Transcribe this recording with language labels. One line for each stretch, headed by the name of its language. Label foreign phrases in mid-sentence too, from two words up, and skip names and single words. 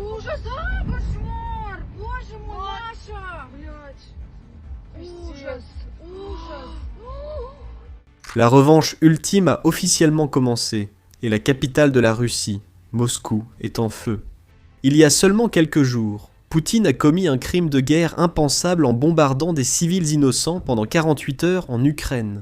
Russian: А, кошмар! Боже мой, Маша! Блядь. Ужас, ужас.
French: La revanche ultime a officiellement commencé, et la capitale de la Russie, Moscou, est en feu. Il y a seulement quelques jours, Poutine a commis un crime de guerre impensable en bombardant des civils innocents pendant 48 heures en Ukraine.